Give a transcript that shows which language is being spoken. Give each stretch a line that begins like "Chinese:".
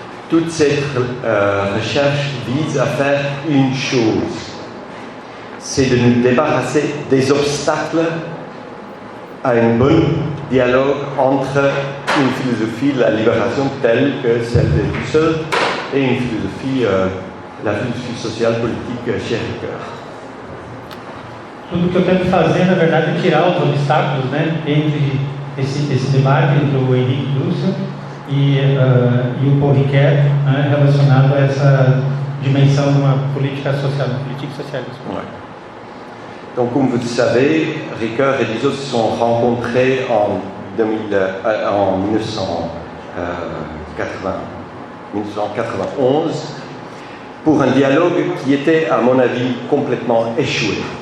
French: Toute cette recherche vise à faire une chose, c'est de nous débarrasser des obstacles à un bon dialogue entre une philosophie de la libération telle que celle de Dussel et une philosophie, la philosophie sociale politique chez Ricoeur.
Portuguese: Tudo que eu tento fazer, na verdade, é tirar os obstáculos, né, entre esse debate entre o Henrique Dussel e o Paul Ricoeur, né, relacionado a essa dimensão de uma política social, uma política socialiste.
French: Ouais. Donc, comme vous le savez, Ricoeur et Dussel se sont rencontrés en 1991 pour un dialogue qui était, à mon avis, complètement échoué.